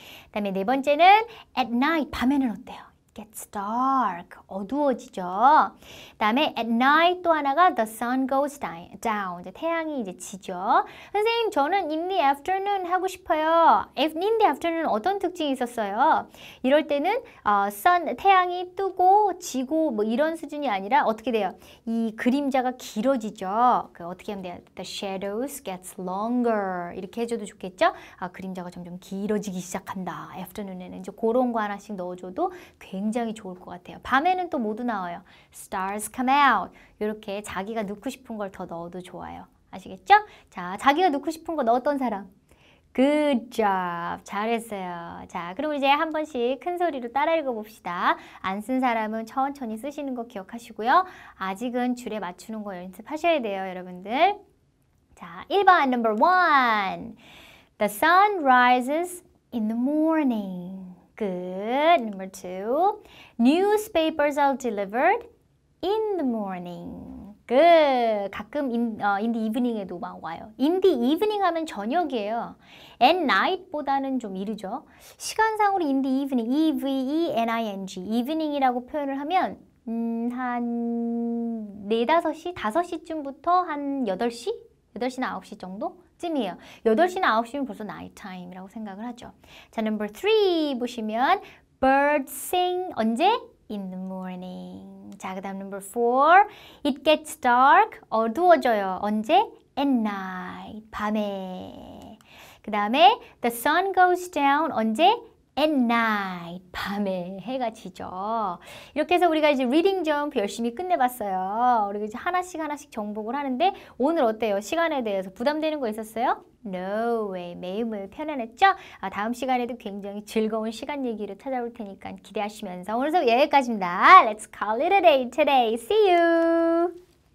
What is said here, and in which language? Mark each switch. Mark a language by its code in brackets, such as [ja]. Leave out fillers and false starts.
[ko] 그 다음에 네 번째는 [en] at night. [ko] 밤에는 어때요? [en] gets dark. [ko] 어두워지죠. 그 다음에 [en] at night [ko] 또 하나가 [en] the sun goes down. [ko] 이제 태양이 이제 지죠. 선생님 저는 [en] in the afternoon [ko] 하고 싶어요. in the afternoon 어떤 특징이 있었어요? 이럴 때는 태양이 뜨고 지고 뭐 이런 수준이 아니라 어떻게 돼요? 이 그림자가 길어지죠. 어떻게 하면 돼요? [en] The shadows gets longer. [ko] 이렇게 해줘도 좋겠죠? 그림자가 점점 길어지기 시작한다. afternoon에는 이제 그런 거 하나씩 넣어줘도 굉장히 좋을 것 같아요. 밤에는 또 모두 나와요. [en] Stars come out. [ko] 이렇게 자기가 넣고 싶은 걸 더 넣어도 좋아요. 아시겠죠? 자, 자기가 넣고 싶은 거 넣었던 사람. [en] Good job. [ko] 잘했어요. 자, 그럼 이제 한 번씩 큰 소리로 따라 읽어봅시다. 안 쓴 사람은 천천히 쓰시는 거 기억하시고요. 아직은 줄에 맞추는 거 연습하셔야 돼요, 여러분들. 자, 1번 number 1. [en] The sun rises in the morning. Good. Number 2. Newspapers are delivered in the morning. [ko] 가끔 [en] in the evening [ko] 에도 막 와요. in the evening 하면 저녁이에요. at night보다는 좀 이르죠. 시간상으로 in the evening, E-V-E-N-I-N-G, evening이라고 표현을 하면 한 4, 5시, 5시쯤부터 한 8시? 8시나 9시 정도쯤이에요. 8시나 9시면 벌써 night time이라고 생각을 하죠. 자, number 3 보시면 [en] birds sing [ko] 언제? [en] In the morning. [ko] 자, 그 다음 [en] number 4. It gets dark. [ko] 어두워져요. 언제? [en] At night. [ko] 밤에. 그 다음에 [en] the sun goes down. [ko] 언제? [en] At night. [ko] 밤에 해가 지죠. 이렇게 해서 우리가 이제 리딩 점프 열심히 끝내봤어요. 우리가 이제 하나씩 정복을 하는데 오늘 어때요? 시간에 대해서 부담되는 거 있었어요? [en] No way. [ko] 매일 편안했죠? 다음 시간에도 굉장히 즐거운 시간 얘기를 찾아올 테니까 기대하시면서 오늘 수업 여기까지입니다. [en] Let's call it a day today. See you!